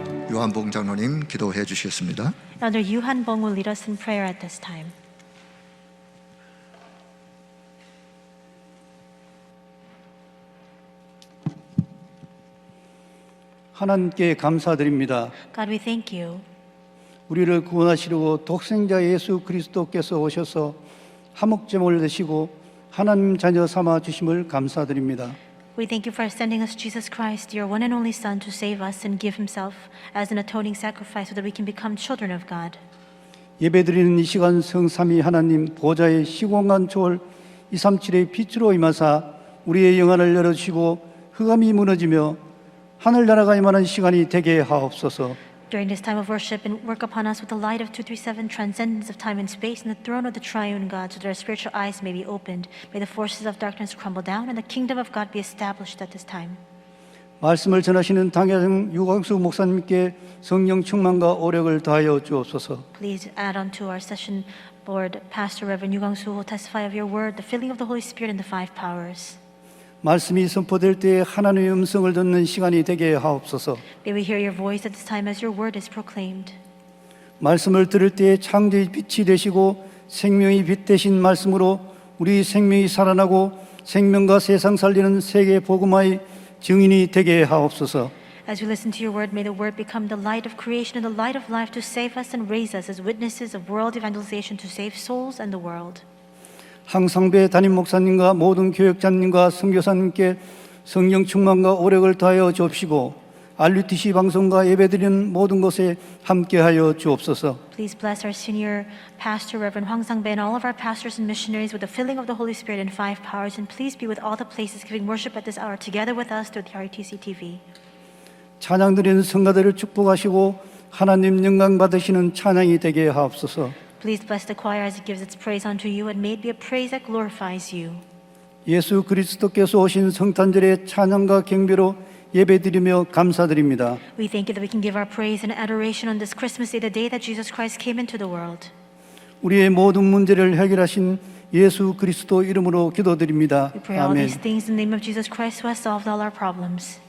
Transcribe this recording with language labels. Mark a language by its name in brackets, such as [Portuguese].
[Korean] 요한봉 장로님 기도해 주시겠습니다. [English] Elder Yuhan Bong will lead us in prayer at this time. [Korean] 하나님께 감사드립니다. [English] God, we thank you. [Korean] 우리를 구원하시려고 독생자 예수 그리스도께서 오셔서 하목제물을 드시고 하나님 자녀 삼아 주심을 감사드립니다. [English] We thank you for sending us Jesus Christ, your one and only Son, to save us and give himself as an atoning sacrifice so that we can become children of God. [Korean] 예배드리는 이 시간 성삼위 하나님 보좌의 시공간 초월 237의 빛으로 임하사 우리의 영안을 열어주시고 흑암이 무너지며 하늘나라가 임하는 시간이 되게 하옵소서. [English] During this time of worship, and work upon us with the light of 237, transcendence of time and space, and the throne of the triune God, so that our spiritual eyes may be opened. May the forces of darkness crumble down, and the kingdom of God be established at this time. [Korean] 말씀을 전하시는 당회장 유광수 목사님께 성령 충만과 오력을 다하여 주옵소서. [English] Please add on to our session board Pastor Reverend Yu Gang-soo who will testify of your word, the filling of the Holy Spirit and the five powers. [Korean] 말씀이 선포될 때에 하나님의 음성을 듣는 시간이 되게 하옵소서. [English] May we hear your voice at this time as your word is proclaimed. [Korean] 말씀을 들을 때에 창조의 빛이 되시고 생명의 빛 되신 말씀으로 우리 생명이 살아나고 생명과 세상 살리는 세계 복음화의 증인이 되게 하옵소서. [English] As we listen to your word, may the word become the light of creation and the light of life to save us and raise us as witnesses of world evangelization to save souls and the world. [Korean] 항상배 담임 목사님과 모든 교역자님과 선교사님께 성령 충만과 오력을 다하여 주옵시고 RUTC 방송과 예배드리는 모든 곳에 함께하여 주옵소서. [English] Please bless our senior pastor, Reverend Hwang Sang-bae, and all of our pastors and missionaries with the filling of the Holy Spirit and five powers, and please be with all the places giving worship at this hour together with us through the RUTC TV. [Korean] 찬양 드리는 성가들을 축복하시고 하나님 영광 받으시는 찬양이 되게 하옵소서. [English] Please bless the choir as it gives its praise unto you, and may it be a praise that glorifies you. [Korean] 예수 그리스도께서 오신 성탄절의 찬양과 경배로 예배드리며 감사드립니다. [English] We thank you that we can give our praise and adoration on this Christmas day, the day that Jesus Christ came into the world. [Korean] 우리의 모든 문제를 해결하신 예수 그리스도 이름으로 기도드립니다. [English] We pray all [Korean] 아멘. [English] these things in the name of Jesus Christ who has solved all our problems.